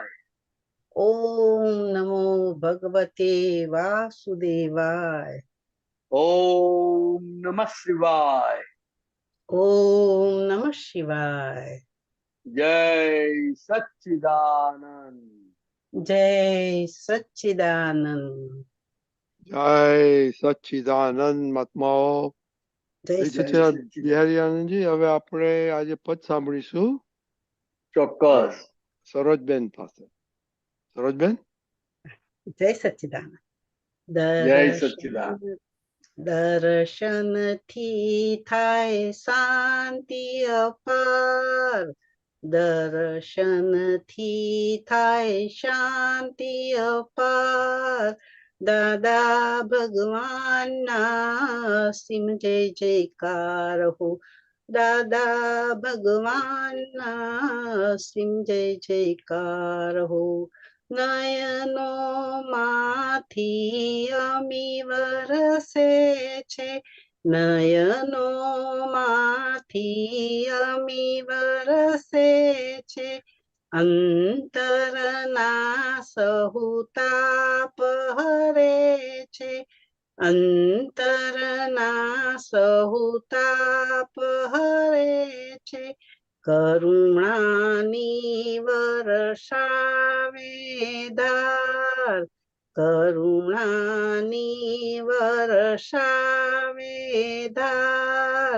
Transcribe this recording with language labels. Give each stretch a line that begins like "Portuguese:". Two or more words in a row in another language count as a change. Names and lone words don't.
Sanskrit: ओम नमो भगवते वासुदेवाय. ओम नमः शिवाय. ओम नमः शिवाय.
Gujarati: જય સચ્ચિદાનંદ. જય સચ્ચિદાનંદ. જય સચ્ચિદાનંદ મહાત્માઓ. जय સચ્ચિદાનંદ બિહારી આનંદજી. હવે આપણે આજે પદ સાંભળીશું ચોક્કસ. સરોજબેન પાસે. સરોજબેન. જય સચ્ચિદાનંદ. જય સચ્ચિદાનંદ. દર્શન થી થાય શાંતિ અપાર. દર્શન થી થાય શાંતિ અપાર. દાદા ભગવાન ના સિમ જય જયકાર હો. દાદા ભગવાન ના સિમ જય જયકાર હો. નયનો માથી અમી વરસે છે. નયનો માથી અમી વરસે છે. અંતરના સહુતાપ હરે છે, અંતરના સહુતાપ હરે છે, કરુણાની વર્ષાવે ધાર, કરુણાની વર્ષાવે ધાર.